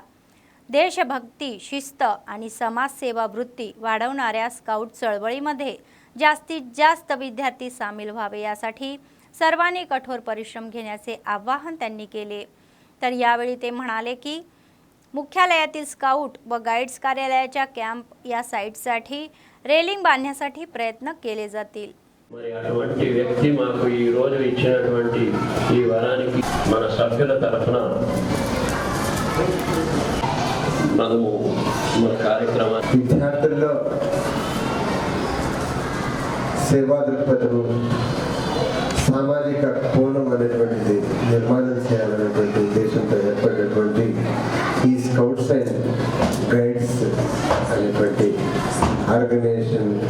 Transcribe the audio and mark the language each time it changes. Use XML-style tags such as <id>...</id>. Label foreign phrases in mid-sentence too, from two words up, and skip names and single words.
<mr>देशभक्ती, शिस्त आणि समाजसेवा वृत्ती वाढवणाऱ्या स्काउट चळवळीमध्ये जास्तीत जास्त विद्यार्थी सामील व्हावे यासाठी सर्वांनी कठोर परिश्रम घेण्याचे आवाहन त्यांनी केले. तर यावेळी ते म्हणाले की मुख्यालयातील स्काउट व गाईड्स कार्यालयाच्या कॅम्प या साईटसाठी रेलिंग बांधण्यासाठी प्रयत्न केले जातील.</mr> <te>మరి అటువంటి వ్యక్తి మాకు ఈ రోజు ఇచ్చినటువంటి ఈ వరానికి మన సభ్యుల తరఫున మనము మన కార్యక్రమాన్ని విద్యార్థుల్లో సేవా దృక్పథము సామాజిక కోణం అనేటువంటిది నిర్మాణం చేయాలనేటువంటి ఉద్దేశంతో ఏర్పడినటువంటి ఈ స్కౌట్స్ అండ్ గైడ్స్ అనేటువంటి ఆర్గనైజేషన్</te>